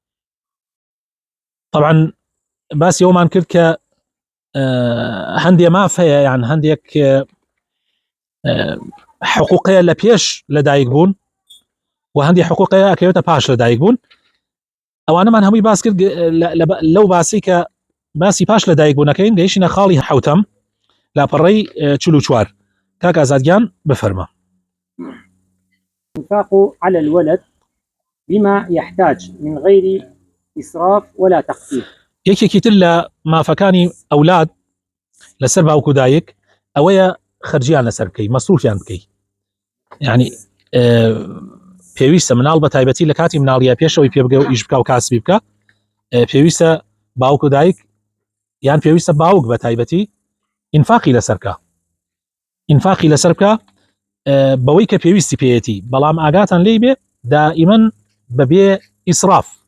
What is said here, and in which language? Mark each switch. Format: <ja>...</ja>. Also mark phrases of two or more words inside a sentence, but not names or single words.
<ckb>طبعا باسی ئەومان کرد کە هەندێ ماف هەیە، یان هەندێک حقوقەیە لە پێش لە دایک بوون و هەندێک حقوقەیە ئەکەوێتە پاش لە دایک بوون. ئەوانەمان هەمووی باس کرد لەو باسی کە باسی پاش لە دایک بوونەکەین گەیشتینە خاڵی حوتەم لاپەڕەی 44. کاک ئازادگیان بفەرمە.</ckb> <ar>إنفاق على الولد بما يحتاج من غير إسراف ولا تقصير.</ar> <ckb>یەکێکی تر لە مافەکانی ئەولاد لەسەر باوک و دایک ئەوەیە خەرجیان لەسەر بکەی، مەسروفیان بکەی. یعنی پێویستە مناڵ بە تایبەتی لە کاتی مناڵیە پێشەوەی پێ بگە و ئیش بکە و کاسبی بکە، پێویستە باوک و دایک یان پێویستە باوک بە تایبەتی ئینفاقی لەسەر بکە، ئینفاقی لەسەر بکە بەوەی کە پێویستی پێیەتی، بەڵام ئاگاتان لێی بێ دائیمەن بەبێ ئیسراف</ckb>